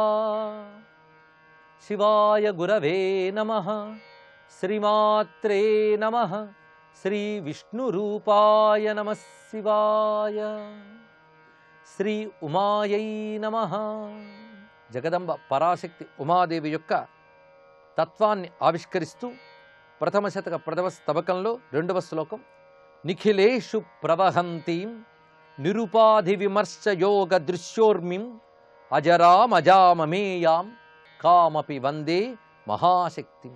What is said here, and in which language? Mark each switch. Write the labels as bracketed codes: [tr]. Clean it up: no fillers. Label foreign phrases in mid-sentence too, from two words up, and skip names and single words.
[sa] शिवाय गुरवे नमः. श्रीमात्रे नमः. श्री विष्णुरूपाय नमः शिवाय. श्री उमायै नमः. [te] జగదంబ పరాశక్తి ఉమాదేవి యొక్క తత్వాన్ని ఆవిష్కరిస్తూ ప్రథమ శతక ప్రథమ స్తవకంలో 2వ శ్లోకం, [sa] నిఖిలేషు ప్రవహంతీం నిరుపాధి విమర్శ యోగ దృశ్యోర్మిం అజరామజామమేయాం కామపి వందే మహాశక్తిం.